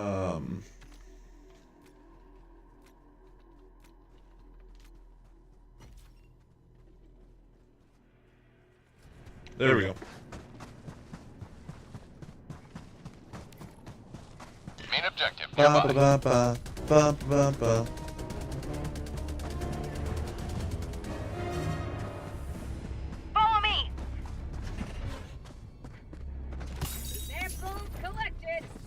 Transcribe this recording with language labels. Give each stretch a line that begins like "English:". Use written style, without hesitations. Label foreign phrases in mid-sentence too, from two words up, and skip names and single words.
English: There we go. Main objective Ba nearby. ba ba ba ba ba. Follow me! Samples collected.